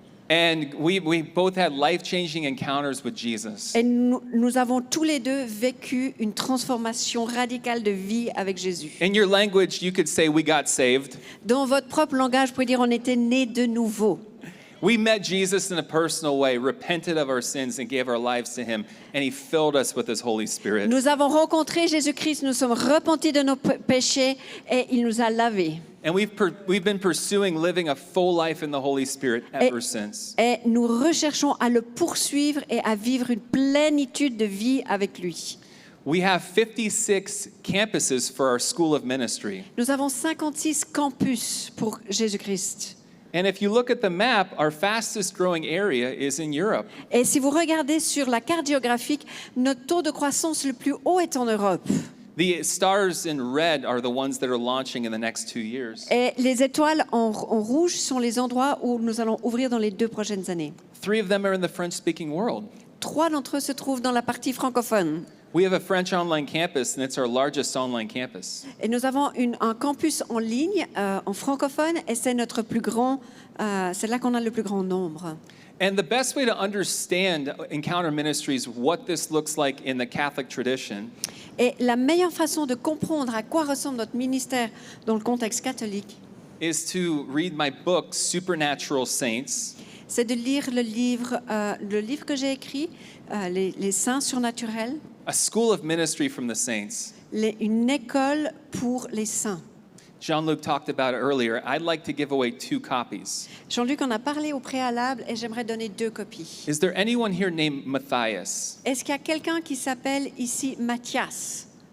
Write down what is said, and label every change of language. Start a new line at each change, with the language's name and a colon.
English: And we both had life-changing encounters with Jesus.
French: Et nous avons tous les deux vécu une transformation radicale de vie avec Jésus.
English: In your language, you could say we got saved.
French: Dans votre propre langage, vous pouvez dire on était nés de nouveau.
English: We met Jesus in a personal way, repented of our sins, and gave our lives to him, and he filled us with his Holy Spirit.
French: Nous avons rencontré Jésus-Christ, nous sommes repentis de nos péchés et il nous a lavés.
English: And we've been pursuing living a full life in the Holy Spirit ever since.
French: Et nous recherchons à le poursuivre et à vivre une plénitude de vie avec lui.
English: We have 56 campuses for our School of Ministry.
French: Nous avons 56 campus pour Jésus-Christ.
English: And if you look at the map, our fastest growing area is in Europe.
French: Et si vous regardez sur la carte géographique, notre taux de croissance le plus haut est en Europe.
English: The stars in red are the ones that are launching in the next 2 years.
French: Et les étoiles en rouge sont les endroits où nous allons ouvrir dans les 2 prochaines années.
English: 3 of them are in the French-speaking world.
French: 3 d'entre eux se trouvent dans la partie francophone.
English: We have a French online campus, and it's our largest online campus.
French: Et nous avons un campus en ligne, en francophone, et c'est notre plus grand, c'est là qu'on a le plus grand nombre.
English: And the best way to understand Encounter Ministries, what this looks like in the Catholic tradition,
French: Et la meilleure façon de comprendre à quoi ressemble notre ministère dans le contexte catholique,
English: is to read my book, Supernatural Saints.
French: c'est de lire le livre que j'ai écrit, les saints surnaturels,
English: A school of ministry from the saints.
French: une école pour les saints.
English: Jean-Luc talked about it earlier. I'd like to give away 2 copies.
French: Jean-Luc en a parlé au préalable et j'aimerais donner 2 copies.
English: Is there anyone here named Matthias?
French: Est-ce qu'il y a quelqu'un qui s'appelle ici Mathias?